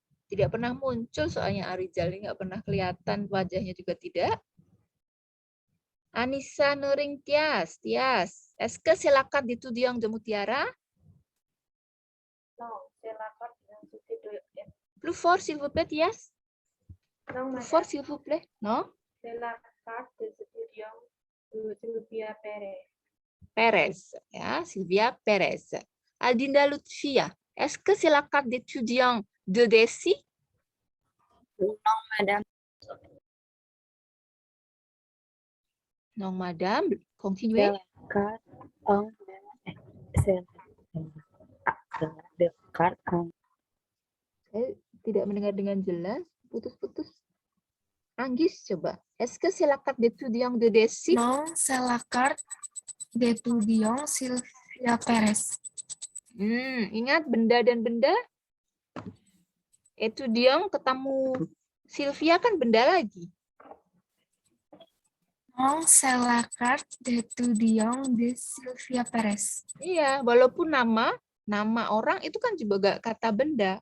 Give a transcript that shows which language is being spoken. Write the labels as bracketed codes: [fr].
[id] Tidak pernah muncul soalnya Arizal ini nggak pernah kelihatan wajahnya juga tidak. [fr] Anissa Nuring Tias, est-ce que c'est la carte d'étudiant de Mutiara? Non, c'est la carte d'identité de... Plus fort s'il vous plaît, Tias. Non, Plus madame, fort s'il vous plaît. Non? c'est la carte des étudiants de Sylvia Perez. [id] Perez, ya, Sylvia Perez. [fr] Aldinda Lutfia, est-ce que c'est la carte d'étudiant de Desi? Madame. Non, madame. Continuez. [id] Saya tidak mendengar dengan jelas. Putus-putus. Anggis, coba. [fr] Est-ce que c'est la carte d'étudiant de Desi? Non, c'est la carte d'étudiant Sylvia Perez. [id] Ingat benda dan benda? Étudiant ketemu Sylvia kan benda lagi. [fr] Non, c'est la carte d'étudiant de Sylvia Perez. [id] Iya, walaupun nama orang itu kan juga kata benda.